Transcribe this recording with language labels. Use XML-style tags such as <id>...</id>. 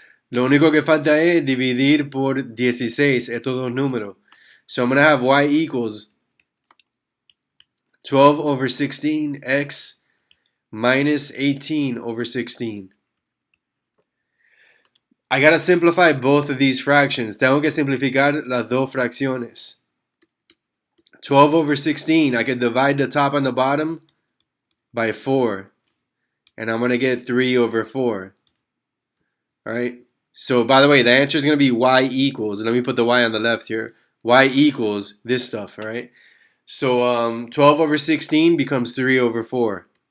<es>Lo único que falta es dividir por 16 estos dos números.</es> <en>So I'm going to have y equals 12 over 16 x minus 18 over 16. I got to simplify both of these fractions.</en> <es>Tengo que simplificar las dos fracciones.</es> <en>12 over 16, I could divide the top and the bottom by 4. And I'm going to get 3 over 4. All right. So, by the way, the answer is going to be y equals. Let me put the y on the left here. Y equals this stuff, all right? So, 12 over 16 becomes 3 over 4.</en>